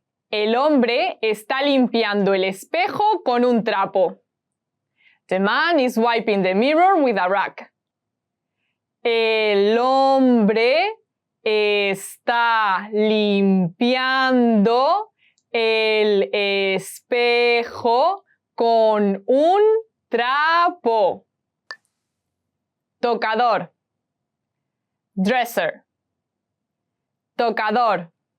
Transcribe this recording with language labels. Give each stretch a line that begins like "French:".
Spanish: El hombre está limpiando el espejo con un trapo.
English: The man is wiping the mirror with a rag.
Spanish: El hombre está limpiando el espejo con un trapo. Tocador. Dresser. Tocador.